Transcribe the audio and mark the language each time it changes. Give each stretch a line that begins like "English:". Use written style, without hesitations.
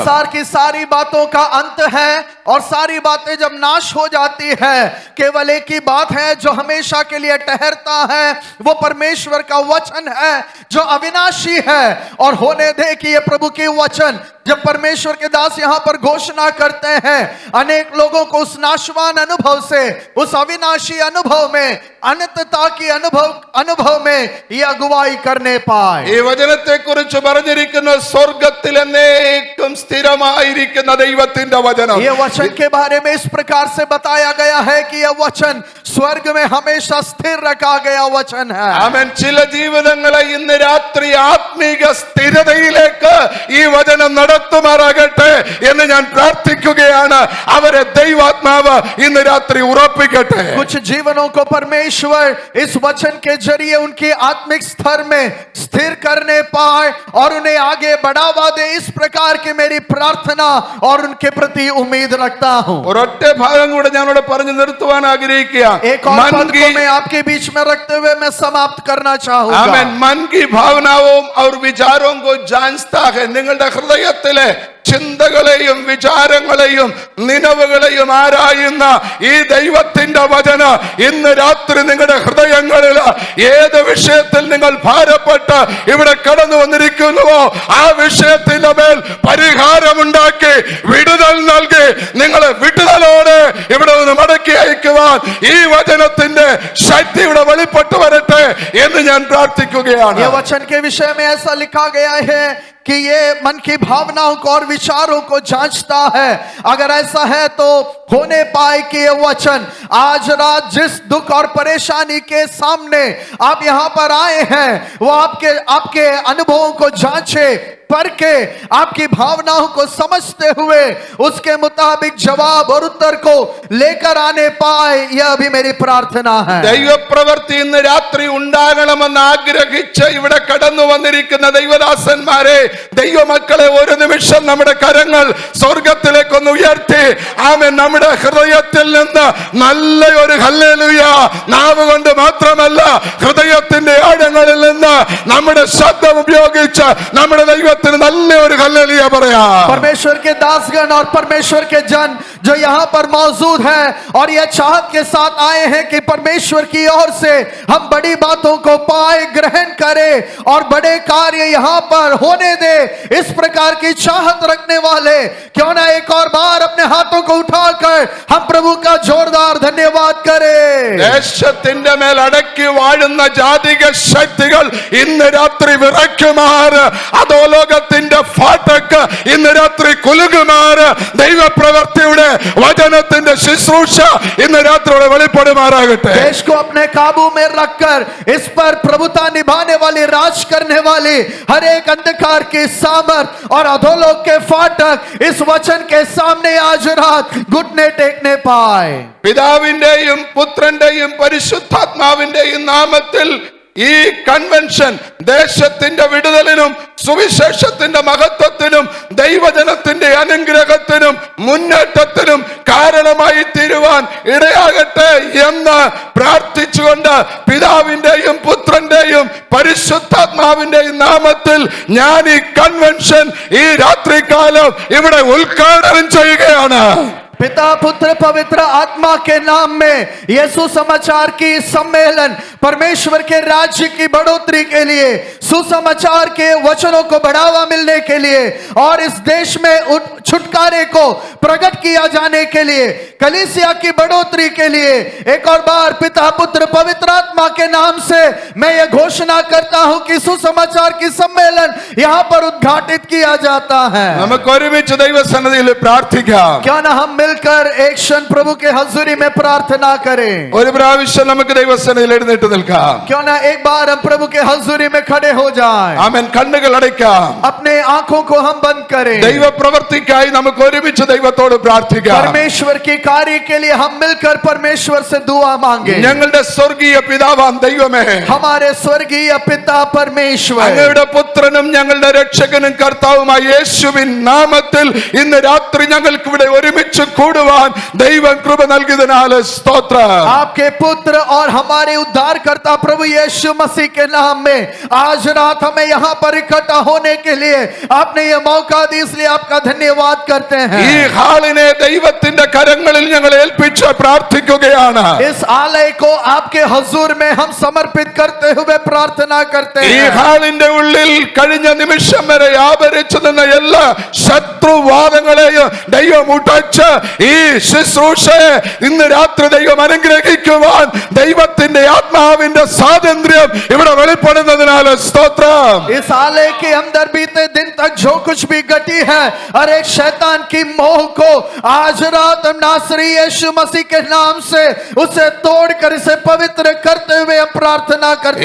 Hindi: संसार की सारी बातों का अंत है और सारी बातें जब नाश हो जाती है, केवल एक ही बात है जो हमेशा के लिए ठहरता है, वो परमेश्वर का वचन है जो अविनाशी है. और होने दे कि ये प्रभु के वचन जब परमेश्वर के दास यहां पर घोषणा करते हैं, अनेक लोगों को उस नाशवान अनुभव से, उस अविनाशी अनुभव में, अनंतता की अनुभव में ये अगुवाई करने पाए.
Malayalam: ഈ വചനത്തെക്കുറിച്ച് പറഞ്ഞിരിക്കുന്ന സ്വർഗ്ഗത്തിൽ എന്നേക്കും സ്ഥിരമായിരിക്കുന്ന ദൈവത്തിന്റെ വചനം.
Hindi: ये वचन के बारे में इस प्रकार से बताया गया है कि यह वचन स्वर्ग में हमेशा स्थिर रखा गया वचन है.
Malayalam: ആമേൻ. ചില ജീവിതങ്ങളെ ഇന്ന് രാത്രി ആത്മീക സ്ഥിരതയിലേക്ക് ഈ വചനം നടത്തുമാറാകട്ടെ എന്ന് ഞാൻ പ്രാർത്ഥിക്കുകയാണ്. അവരെ ദൈവാത്മാവ് ഇന്ന് രാത്രി ഉറപ്പിക്കട്ടെ.
Hindi: कुछ जीवनों को परमेश्वर इस वचन के जरिए उनके आत्मिक स्तर में स्थिर करने पाए और उन्हें आगे बढ़ावा दे, इस प्रकार की मेरी प्रार्थना और उनके प्रति उम्मीद रखता हूं.
Malayalam: ഒരൊറ്റ ഭാഗം കൂടെ ഞാനിവിടെ പറഞ്ഞു നിർത്തുവാൻ ആഗ്രഹിക്കുക.
Hindi: एक और पद को मैं आपके बीच में रखते हुए मैं समाप्त करना चाहूंगा.
Malayalam: ആമേൻ.
Hindi: मन की भावनाओं और विचारों को जानता है.
Malayalam: നിങ്ങളുടെ ഹൃദയത്തിലെ ചിന്തകളെയും വിചാരങ്ങളെയും നിലവുകളെയും ആരായുന്ന ഈ ദൈവത്തിന്റെ വചനം ഇന്ന് രാത്രി നിങ്ങളുടെ ഹൃദയങ്ങളിൽ ഏത് വിഷയത്തിൽ നിങ്ങൾ ഭാരപ്പെട്ട് ഇവിടെ കടന്നു വന്നിരിക്കുന്നുവോ ആ വിഷയത്തിന്റെ മേൽ പരിഹാരമുണ്ടാക്കി വിടുതൽ നൽകി നിങ്ങളെ വിടുതലോടെ ഇവിടെ നിന്ന് മടക്കി അയക്കുവാൻ ഈ വചനത്തിന്റെ ശക്തി ഇവിടെ വെളിപ്പെട്ടു വരട്ടെ എന്ന് ഞാൻ പ്രാർത്ഥിക്കുകയാണ്.
Hindi: ये वचन के विषय में ऐसा लिखा गया है कि ये मन की भावनाओं को और विचारों को जांचता है. अगर ऐसा है तो होने पाए कि ये वचन आज रात जिस दुख और परेशानी के सामने आप यहां पर आए हैं, वो आपके अनुभवों को जांचे, परखे, आपकी भावनाओं को समझते हुए उसके मुताबिक जवाब और उत्तर को लेकर आने पाए, यह भी मेरी प्रार्थना है.
Malayalam: ദൈവപ്രവൃത്തി ഇന്ന് രാത്രി ഉണ്ടാകണമെന്ന് ആഗ്രഹിച്ച് ഇവിടെ കടന്നു വന്നിരിക്കുന്ന ദൈവദാസന്മാരെ, ദൈവമക്കളെ, ഒരു നിമിഷം നമ്മുടെ കരങ്ങൾ സ്വർഗത്തിലേക്കൊന്ന് ഉയർത്തി ആമേൻ നമ്മുടെ ഹൃദയത്തിൽ നിന്ന് നല്ലൊരു ഹല്ലേലൂയ നാവ് കൊണ്ട് മാത്രമല്ല ഹൃദയത്തിന്റെ ആഴങ്ങളിൽ നിന്ന് നമ്മുടെ ശബ്ദം ഉപയോഗിച്ച് നമ്മുടെ ദൈവത്തിന് നല്ലൊരു ഹല്ലേലൂയ പറയാം.
Hindi: परमेश्वर के दासगण और परमेश्वर के जन जो यहाँ पर मौजूद हैं और यह चाहत के साथ आए हैं कि परमेश्वर की ओर से हम बड़ी बातों को पाए, ग्रहण करें और बड़े कार्य यहाँ पर होने दे, इस प्रकार की चाहत रखने वाले क्यों ना एक और बार अपने हाथों को उठाकर हम प्रभु का जोरदार धन्यवाद करें.
Malayalam: ദേശത്തിന്റെ മേൽ അടക്കി വാഴുന്ന ജാതിക ശക്തികൾ ഇന്ന് രാത്രി വിറയ്ക്കുമാറ്, അധോലോകത്തിന്റെ ഫാട്ടക്ക് ഇന്ന് രാത്രി കുലുകുമാറ്, ദൈവപ്രവൃത്തിയുടെ വചനത്തിന്റെ ശുശ്രൂഷ ഇന്ന് രാത്രിയോടെ വെളിപ്പെടുമാറാകട്ടെ.
Hindi: देश को अपने काबू में रखकर इस पर प्रभुता निभाने वाली, राज करने वाली हर एक अंधकार की सामर्थ और अधोलोक के फाटक इस वचन के सामने आज रात घुटने टेकने पाए.
Malayalam: പിതാവിന്റെയും പുത്രന്റെയും പരിശുദ്ധാത്മാവിന്റെയും നാമത്തിൽ ഈ കൺവെൻഷൻ ദേശത്തിന്റെ വിടുതലിനും സുവിശേഷത്തിന്റെ മഹത്വത്തിനും ദൈവജനത്തിന്റെ അനുഗ്രഹത്തിനും മുന്നേറ്റത്തിനും കാരണമായി തീരുവാൻ ഇടയാകട്ടെ എന്ന് പ്രാർത്ഥിച്ചുകൊണ്ട് പിതാവിന്റെയും പുത്രന്റെയും പരിശുദ്ധാത്മാവിന്റെയും നാമത്തിൽ ഞാൻ ഈ കൺവെൻഷൻ ഈ രാത്രികാലം ഇവിടെ ഉദ്ഘാടനം ചെയ്യുകയാണ്.
Hindi: पिता पुत्र पवित्र आत्मा के नाम में यीशु समाचार की सम्मेलन परमेश्वर के राज्य की बढ़ोतरी के लिए, सुसमाचार के वचनों को बढ़ावा मिलने के लिए और इस देश में छुटकारे को प्रकट किया जाने के लिए, कलीसिया की बढ़ोतरी के लिए एक और बार पिता पुत्र पवित्र आत्मा के नाम से मैं ये घोषणा करता हूं कि सुसमाचार की सम्मेलन यहां पर उद्घाटित किया जाता है.
Malayalam: നമുക്ക് ഒരുമിച്ച് ദൈവസന്നിധിയിൽ പ്രാർത്ഥിക്കാം.
Hindi: क्या ना हम मिलकर एक क्षण प्रभु के हजूरी में प्रार्थना करें.
Malayalam: ഒരു പ്രാവശ്യം നമുക്ക് ദൈവസന്നിധിയിൽ എഴുന്നേറ്റ് നിൽക്കാം.
Hindi: क्यों ना एक बार हम प्रभु के हजूरी में खड़े हो जाएं.
Malayalam: ആമേൻ. കണ്ണുകൾ അടയ്ക്കാം.
Hindi: अपने आंखों को हम बंद करें.
Malayalam: ദൈവ പ്രവൃത്തിക്കായി നമുക്ക് ഒരുമിച്ച് ദൈവത്തോട് പ്രാർത്ഥിക്കാം.
Hindi: परमेश्वर के कार्य के लिए हम मिलकर परमेश्वर से दुआ मांगे.
Malayalam: ഞങ്ങളുടെ സ്വർഗീയ പിതാവാം ദൈവമേ,
Hindi: हमारे स्वर्गीय पिता परमेश्वर,
Malayalam: അങ്ങയുടെ പുത്രനും ഞങ്ങളുടെ രക്ഷകനും കർത്താവുമായ യേശുവിൻ നാമത്തിൽ ഇന്ന് രാത്രി ഞങ്ങൾക്ക് ഇവിടെ ഒരുമിച്ച് കൂടുവാൻ ദൈവം കൃപ നൽകിയതിനാൽ സ്തോത്രം.
Hindi: आपके पुत्र और हमारे उद्धारकर्ता प्रभु यीशु मसीह के नाम में आज रात हमें यहाँ पर इकट्ठा होने के लिए आपने ये मौका दी, इसलिए आपका धन्यवाद करते हैं.
Malayalam: ഈ ഹാളിനെ ദൈവത്തിന്റെ കരങ്ങളിൽ ഞങ്ങൾ ഏൽപ്പിച്ച് പ്രാർത്ഥിക്കുകയാണ്.
Hindi: इस आलय को आपके हुजूर में हम समर्पित करते हुए प्रार्थना करते
Malayalam: ഈ
Hindi: हैं.
Malayalam: ഹാളിന്റെ ഉള്ളിൽ കഴിഞ്ഞ നിമിഷം വരെ വ്യാപരിച്ചു നിന്ന എല്ലാ ശത്രുവാദങ്ങളെയും ദൈവം ഉടച്ച് ഈ ശുശ്രൂഷയെ ഇന്ന് രാത്രി ദൈവം അനുഗ്രഹിക്കുവാൻ ദൈവത്തിന്റെ ആത്മാവിന്റെ സ്വാതന്ത്ര്യം ഇവിടെ വെളിപ്പെടുന്നതിനാൽ സ്തോത്രം.
Hindi: इस आलय के अंदर बीते दिन तक जो कुछ भी घटी है और एक शैतान की मोह को आज रात हम नासरी यीशु मसीह के नाम से उसे तोड़कर इसे पवित्र करते हुए हम प्रार्थना करते